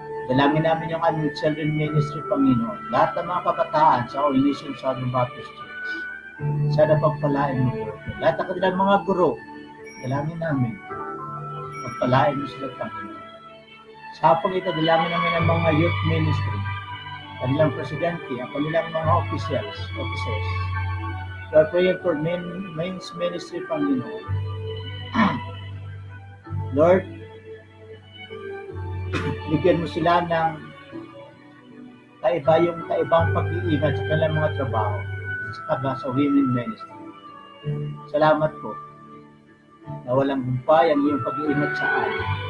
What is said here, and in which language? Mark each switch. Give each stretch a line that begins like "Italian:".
Filipino: Dalangin namin yung aming children ministry, Panginoon. Lahat ng mga kabataan sa All Nations Southern Baptist Church. Sana pagpalain mo, Lord. Lahat ng kanilang mga guro, dalangin namin. Pagpalain mo sila, Panginoon. Sa hapong ito, dalangin namin ang mga youth ministry, kanilang presidente, ang kanilang mga officers.
English: We are praying for men's ministry, Panginoon.
Filipino: Lord, bigyan mo sila ng kaibang pag-iingat sa kanilang mga trabaho sa women ministry. Salamat po na walang humpay ang iyong pag-iingat sa amin.